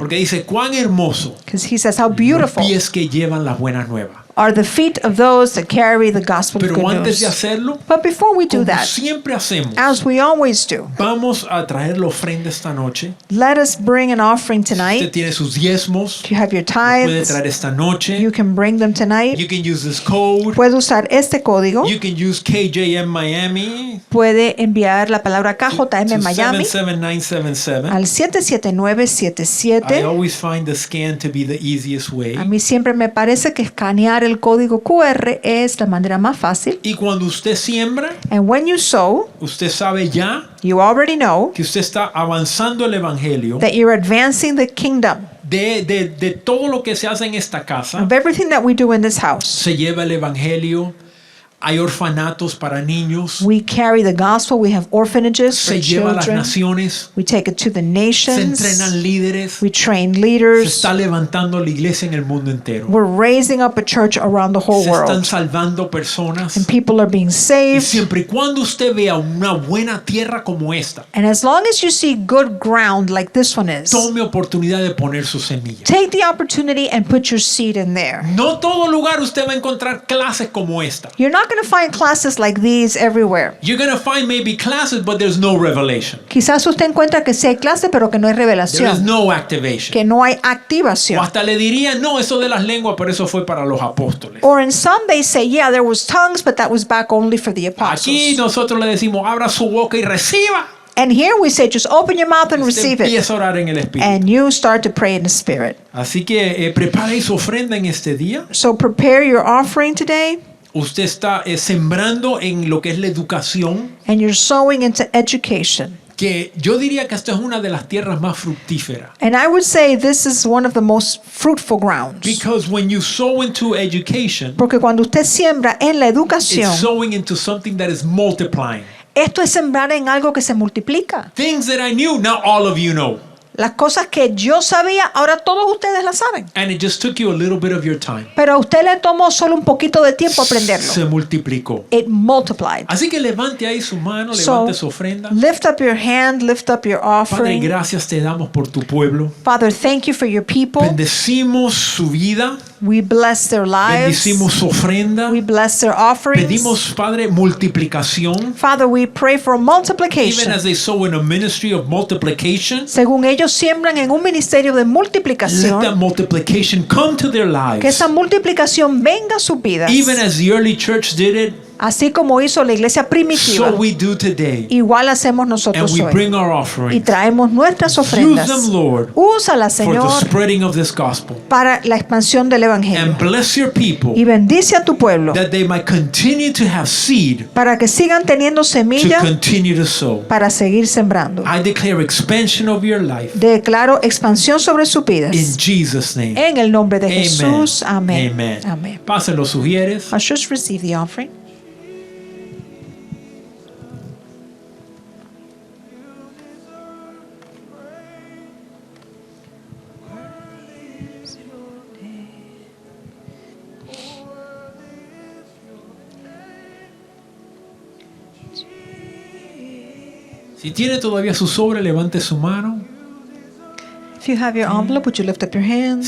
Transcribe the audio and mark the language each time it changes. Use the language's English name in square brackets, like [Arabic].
[Spanish] Porque dice, cuán hermoso [English] because he says how [Spanish] los [English] beautiful [Spanish] pies que llevan las buenas nuevas. [English] are the feet of those that carry the gospel of [Spanish] Pero [English] good [Spanish] antes de [English] news. [Spanish] hacerlo, [English] But before we do [Spanish] como [English] that, [Spanish] siempre hacemos, [English] as we always do, [Spanish] vamos a traer la ofrenda esta noche. [English] let us bring an offering [Spanish] Usted [English] tonight. [Spanish] tiene sus diezmos, [English] If you have your [Spanish] puede [English] tithes, [Spanish] traer esta noche. [English] you can bring them tonight. You can use this code. [Spanish] Puede usar este código. [English] You can use KJM Miami [Spanish] Puede enviar la palabra [English] to KJM Miami 77977. [Spanish] al [English] I 77977. always find the scan to be the easiest way. [Spanish] A mí siempre me parece que escanear el código QR es la manera más fácil. Y cuando usted siembra, [English] And when you sow, [Spanish] usted sabe ya [English] you already know [Spanish] que usted está avanzando el evangelio [English] that you're advancing the kingdom. [Spanish] de todo lo que se hace en esta casa. [English] Of everything that we do in this house, [Spanish] Se lleva el evangelio. Hay orfanatos para niños. [English] we carry the gospel. We have orphanages for [Spanish] Se lleva a las [English] children. [Spanish] naciones. [English] We take it to the [Spanish] Se [English] nations. [Spanish] entrenan líderes. [English] We train [Spanish] Se [English] leaders. [Spanish] está levantando la iglesia en el mundo entero. [English] We're raising up a church around the whole [Spanish] Se están [English] world. [Spanish] salvando personas. [English] And people are being [Spanish] Y [English] saved. [Spanish] siempre y cuando usted vea una buena tierra como esta, [English] And as long as you see good ground like this one is, [Spanish] tome oportunidad de poner su semilla. [English] take the opportunity and put your seed in there. [Spanish] No todo lugar usted va a encontrar clases como esta. [English] You're not going to find classes like these everywhere. You're going to find maybe classes, but there's no revelation. [Spanish] Quizás usted encuentra que sí hay clases, pero que no hay [English] There is [Spanish] revelación, [English] no activation. [Spanish] que no hay O activación. hasta le diría, no, eso de las lenguas, pero eso fue para los apóstoles. [English] Or in some they say, yeah, there was tongues, but that was back only for the [Spanish] Aquí [English] apostles. [Spanish] nosotros le decimos, abra su boca y reciba. [English] And here we say, just open your mouth and [Spanish] Usted [English] receive it. [Spanish] empieza a orar en el Espíritu. [English] And you start to pray in the Spirit. [Spanish] Así que prepare su ofrenda en este día. [English] So prepare your offering today, [Spanish] Usted está sembrando en lo que es la educación, [English] and you're sowing into education. [Spanish] que yo diría que esta es una de las tierras más fructíferas. [English] And I would say this is one of the most fruitful grounds. Because when you sow into education, [Spanish] Porque cuando usted siembra en la educación, [English] it's sowing into something that is multiplying. [Spanish] esto es sembrar en algo que se multiplica. [English] Things that I knew, now all of you know. [Spanish] Las cosas que yo sabía, ahora todos ustedes las saben. [English] And it just took you a little bit of your time. [Spanish] Pero a usted le tomó solo un poquito de tiempo aprenderlo. Se multiplicó. [English] It multiplied. [Spanish] Así que levante ahí su mano, [English] So, [Spanish] levante su ofrenda. [English] lift up your hand, lift up your [Spanish] Padre, [English] offering. [Spanish] gracias te damos por tu pueblo. [English] Father, thank you for your people. [Spanish] Bendecimos su vida. [English] We bless their lives. [Spanish] Bendecimos su ofrenda. [English] We bless their offerings. [Spanish] Pedimos, Padre, multiplicación. [English] Father, we pray for Even multiplication. as they sow in a ministry of multiplication, [Spanish] Según ellos siembran en un ministerio de [English] let that [Spanish] multiplicación, [English] multiplication come to their [Spanish] que [English] lives. [Spanish] esa multiplicación venga a sus vidas. [English] Even as the early church did it, [Spanish] Así como hizo la iglesia primitiva, [English] so we do today. [Spanish] igual hacemos [English] And [Spanish] nosotros [English] we [Spanish] hoy. [English] bring our [Spanish] Y [English] offerings [Spanish] traemos nuestras [English] Use [Spanish] ofrendas. [English] them, Lord, [Spanish] Úsala, [English] for the [Spanish] Señor, [English] spreading of this gospel. [Spanish] para la expansión del Evangelio. [English] And bless your people [Spanish] Y bendice a tu pueblo [English] that they might continue to have seed [Spanish] para que sigan teniendo [English] to [Spanish] semilla [English] continue to sow. [Spanish] para seguir sembrando. [English] I declare expansion of your life [Spanish] Declaro expansión sobre sus vidas. [English] in Jesus' name. [Spanish] En el nombre de [English] Amen. [Spanish] Jesús. Amén. [English] Amen. [Spanish] Amén. Pasen los sugieres. [English] Ushers, receive the offering. [Spanish] Si tiene todavía su sobre, levante su mano. [English] If you have your envelope, would you lift up your hands?